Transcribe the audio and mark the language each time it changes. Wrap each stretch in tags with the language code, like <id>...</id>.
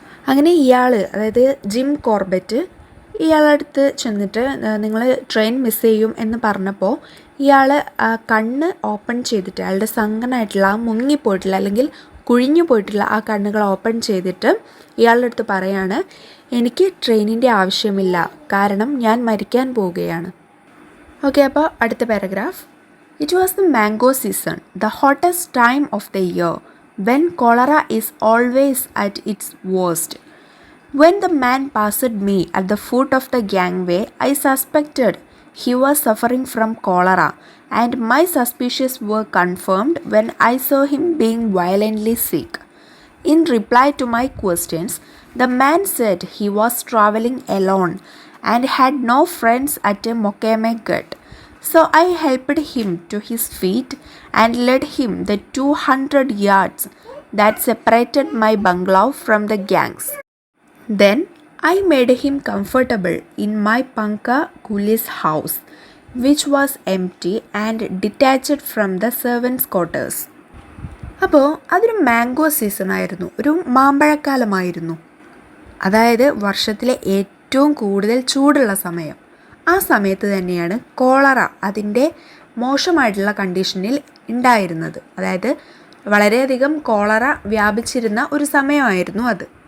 <ml>അങ്ങനെ ഇയാൾ, അതായത് ജിം കോർബറ്റ്, ഇയാളടുത്ത് ചെന്നിട്ട് നിങ്ങൾ ട്രെയിൻ മിസ് ചെയ്യും എന്ന് പറഞ്ഞപ്പോൾ ഇയാൾ കണ്ണ് ഓപ്പൺ ചെയ്തിട്ട്, അയാളുടെ സങ്കനായിട്ടുള്ള, മുങ്ങിപ്പോയിട്ടുള്ള അല്ലെങ്കിൽ കുഴിഞ്ഞു പോയിട്ടുള്ള ആ കണ്ണുകൾ ഓപ്പൺ ചെയ്തിട്ട് ഇയാളുടെ അടുത്ത് പറയാണ്, എനിക്ക് ട്രെയിനിൻ്റെ ആവശ്യമില്ല, കാരണം ഞാൻ മരിക്കാൻ പോവുകയാണ്. ഓക്കെ, അപ്പോൾ അടുത്ത paragraph.</ml> <en>It was the mango season, the hottest time of the year, when cholera is always at its worst. When the man passed me at the foot of the gangway, I suspected he was suffering from cholera, and my suspicions were confirmed when I saw him being violently sick. In reply to my questions, the man said he was traveling alone and had no friends at a Mokeme Gut. So I helped him to his feet and led him the 200 yards that separated my bungalow from the gangs. Then I made him comfortable in my Panka Kuli's house, which was empty and detached from the servants' quarters.</en> <ml>അപ്പോൾ അതൊരു mango season ആയിരുന്നു, ഒരു മാമ്പഴക്കാലമായിരുന്നു. അതായത് വർഷത്തിലെ ഏറ്റവും കൂടുതൽ ചൂടുള്ള സമയം. ആ സമയത്ത് തന്നെയാണ് കോളറ അതിൻ്റെ മോശമായിട്ടുള്ള കണ്ടീഷനിൽ ഉണ്ടായിരുന്നത്. അതായത് വളരെയധികം കോളറ വ്യാപിച്ചിരുന്ന ഒരു സമയമായിരുന്നു അത്.</ml>